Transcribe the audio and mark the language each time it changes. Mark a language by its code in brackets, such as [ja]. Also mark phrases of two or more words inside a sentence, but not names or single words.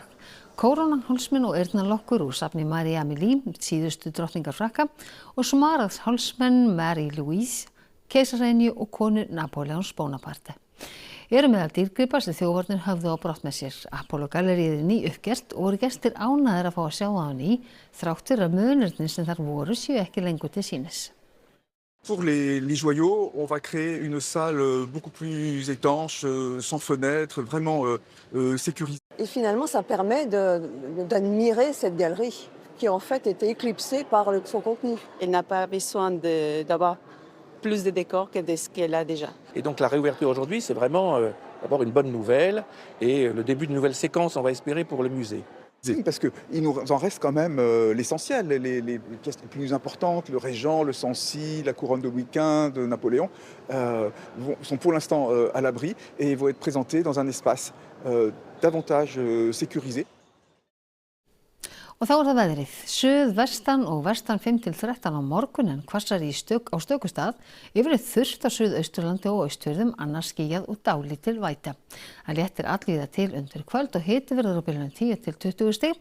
[is] Kórónan, hálsmen og eyrnalokkur úr safni Marie Amélie, síðustu drottningar Frakka, og smarað hálsmenn Marie Louise, keisaraynju og konu Napoleons Bonaparte. Eru meðal dýrgripa sem þjófarnir höfðu á brott með sér. Apollo-galleríið ný uppgert og voru gestir ánægðir að fá að sjá það á ný, þrátt fyrir að munirnir sem þar voru séu ekki lengur til sýnis. [fr] Pour les joyaux, on va créer une salle beaucoup plus étanche, sans fenêtre, vraiment sécurisée. Et finalement, ça permet d'admirer cette galerie qui en fait était éclipsée par son contenu. Elle n'a pas besoin d'avoir plus de décors que de ce qu'elle a déjà. Et donc la réouverture aujourd'hui, c'est vraiment d'abord une bonne nouvelle et le début de nouvelles séquences, on va espérer, pour le musée. Parce qu'il nous en reste quand même l'essentiel, les pièces les plus importantes, le Régent, le Sancy, la couronne de Louis XV, de Napoléon, sont pour l'instant à l'abri et vont être présentés dans un espace davantage sécurisé. [is] Og þá það veðrið. Suðvestan og vestan 5-13 á morgun en hvassari á stöku stað. Yfirleitt þurrt á Suðausturlandi og Austfjörðum, annars skýjað og dálítil væta. Það léttir allvíða til undir kvöld og hiti verður á bilinu 10-20 stig.